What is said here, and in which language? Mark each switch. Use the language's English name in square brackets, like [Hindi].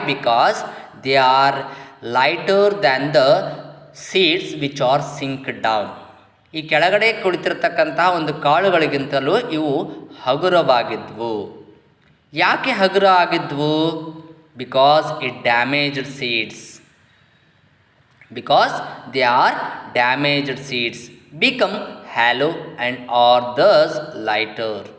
[English] Because they are lighter than the seeds which are sink down. [Kannada] ಈ ಕೆಳಗಡೆ ಕುಳಿತಿರ್ತಕ್ಕಂತಹ ಒಂದು ಕಾಳುಗಳಿಗಿಂತಲೂ ಇವು ಹಗುರವಾಗಿದ್ವು. ಯಾಕೆ ಹಗುರ ಆಗಿದ್ವು? [English] Because it damaged seeds. Because they are damaged seeds become hollow and are thus lighter.